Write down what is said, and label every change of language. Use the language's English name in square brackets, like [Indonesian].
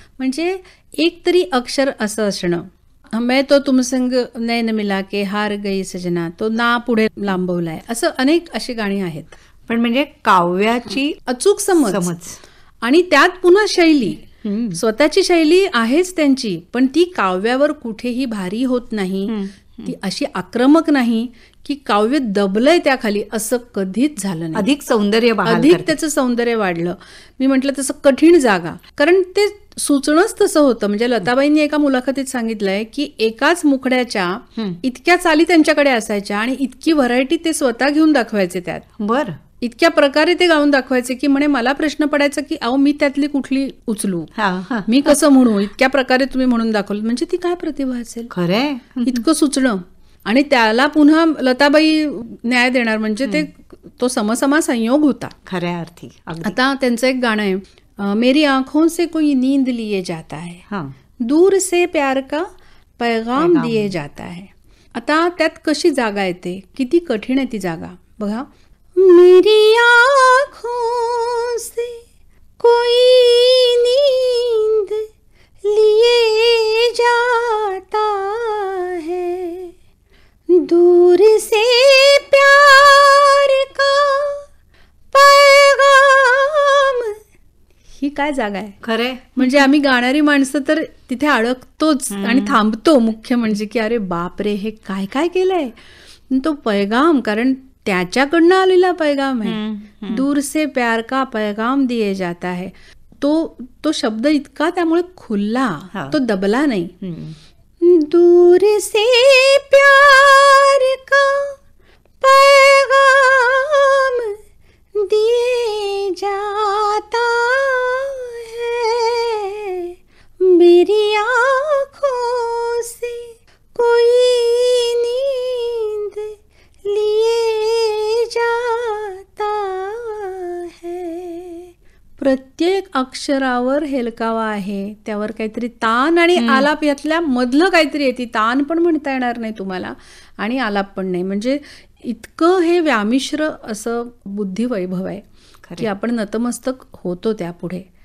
[Marathi] म्हणजे एक तरी अक्षर असं असणं. [Hindi] मैं तो तुम संग नैन मिला के हार गई सजना, [Marathi] तो ना पुढे लांबवलाय. असं अनेक अशी गाणी आहेत. पण म्हणजे काव्याची अचूक समज आणि त्यात पुन्हा शैली, स्वतःची शैली आहेच त्यांची, पण ती काव्यावर कुठेही भारी होत नाही. ती अशी आक्रमक नाही की काव्य दबलंय त्याखाली, असं कधीच झालं नाही. अधिक सौंदर्य, अधिक त्याचं सौंदर्य वाढलं. मी म्हटलं तसं कठीण जागा, कारण ते सुचणंच तसं होतं. म्हणजे लताबाईंनी एका मुलाखतीत सांगितलंय की एकाच मुखड्याच्या इतक्या चाली त्यांच्याकडे असायच्या आणि इतकी व्हरायटी ते स्वतः घेऊन दाखवायचे त्यात. बर. इतक्या प्रकारे ते गाऊन दाखवायचे की म्हणे मला प्रश्न पडायचा की अहो मी त्यातली कुठली उचलू, मी कसं म्हणू. इतक्या प्रकारे तुम्ही म्हणून दाखवलं, म्हणजे ती काय प्रतिभा असेल. खरंय. इतकं सुचणं आणि त्याला पुन्हा लताबाई न्याय देणार, म्हणजे ते तो समसमा संयोग होता खऱ्या अर्थी. आता त्यांचं एक गाणं आहे, [Hindi] मेरी आंखों से कोई नींद लिए जाता है, दूर से प्यार का पैगाम दिए जाता है. [Marathi] आता त्यात कशी जागा येते, किती कठीण आहे ती जागा बघा. [Hindi] मेरी आँखों से कोई नींद लिए जाता है, दूर से प्यार का पैगाम. [Marathi] ही काय जागा आहे. खरे. म्हणजे आम्ही गाणारी माणसं तर तिथे अडकतोच आणि थांबतो. मुख्य म्हणजे की अरे बापरे, हे काय काय केलंय. तो पैगाम, कारण त्याच्याकडनं आलेला पैगाम आहे. [Hindi] दूर से प्यार का पैगाम दिए जाता है. [Marathi] तो शब्द इतका त्यामुळे खुलला, तो दबला नाही. [Hindi] दूर से प्यार का पैगाम दिए जाता है, मेरी आँखों से कोई नींद लिए जाता है. [Marathi] प्रत्येक अक्षरावर हेलकावा आहे, त्यावर काहीतरी तान आणि आलाप यातल्या मधलं काहीतरी येते. तान पण म्हणता येणार नाही तुम्हाला आणि आलाप पण नाही. म्हणजे इतकं हे व्यामिश्र असं बुद्धिवैभव आहे की आपण नतमस्तक होतो त्यापुढे.